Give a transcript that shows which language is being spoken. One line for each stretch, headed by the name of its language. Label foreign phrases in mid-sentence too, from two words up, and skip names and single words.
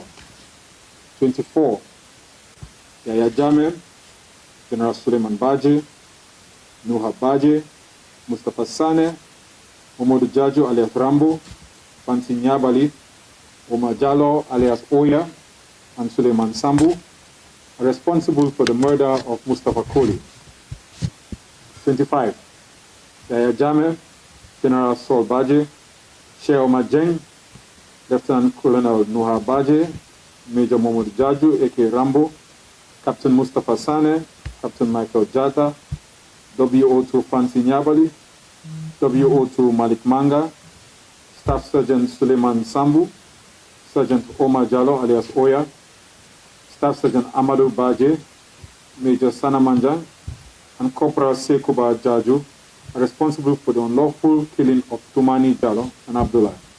English: 24. Yaya Jame, General Suleiman Baje, Nuha Baje, Mustafa Sane, Omodu Jaju alias Rambo, Fanti Nyabali, Omar Jallo alias Oya, and Suleiman Sambu are responsible for the murder of Mustafa Koli. 25. Yaya Jame, General Saul Baje, Sheikh Omar Jeng, Lieutenant Colonel Nuha Baje, Major Momodu Jaju, aka Rambo, Captain Mustafa Sane, Captain Michael Jata, WO2 Fancy Nyabali, WO2 Malik Manga, Staff Sergeant Suleiman Sambu, Sergeant Omar Jallo alias Oya, Staff Sergeant Amadou Baje, Major Sana Manjang, and Corporal Sekuba Jaju are responsible for the unlawful killing of Tumani Jallo and Abdullah.